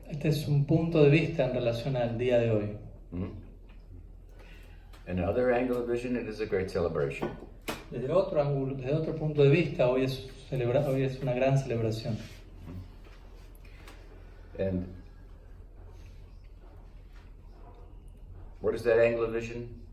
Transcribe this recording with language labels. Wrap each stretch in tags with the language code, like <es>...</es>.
<es>Este es un punto de vista en relación al día de hoy.</es> <en>Another angle of vision, it is a great celebration.</en> <es>Desde otro ángulo, desde otro punto de vista, hoy es una gran celebración.</es> <en>And what is that angle of vision?</en>